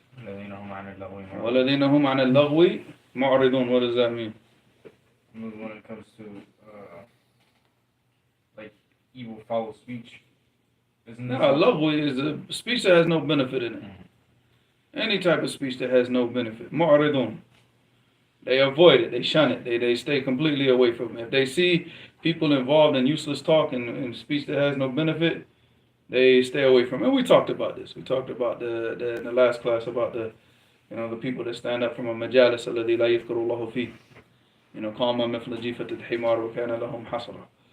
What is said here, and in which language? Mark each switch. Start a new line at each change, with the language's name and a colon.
Arabic: الذين هم عن اللغو معرضون. والذين هم عن اللغو معرضون.
English: What does that mean? When it comes to like evil, foul speech, isn't No, that lagwi is a speech that has no benefit in it. Any type of speech that has no benefit. Mu'aridun. They avoid it. They shun it. They stay completely away from it. If they see people involved in useless talk and speech that has no benefit, they stay away from it. And we talked about this. We talked about in the last class about the people that stand up from a
Arabic: majalis alladhi la yadhkuru Allahu fi. قام مثل جيفة الحمار وكان لهم حصرا.